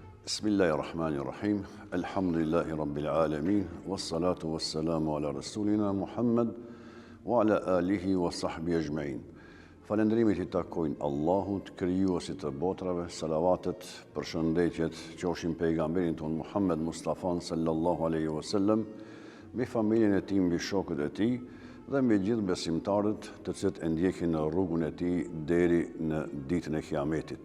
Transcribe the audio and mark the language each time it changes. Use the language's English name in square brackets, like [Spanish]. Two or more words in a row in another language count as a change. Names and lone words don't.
[Arabic] بسم الله الرحمن الرحيم الحمد لله رب العالمين. والصلاة والسلام على رسولنا محمد وعلى آله وصحبه أجمعين. [Albanian] Falënderimet I takojnë Allahut, krijuesit të botrave, salavatet, përshëndetjet qofshin pejgamberin ton Muhammed Mustafa [Arabic] صلى الله عليه وسلم, [Albanian] me familjen e tij, mbi shokët e tij dhe mbi gjithë besimtarët të cilët e ndjekin në rrugën e tij deri në ditën e Kiametit.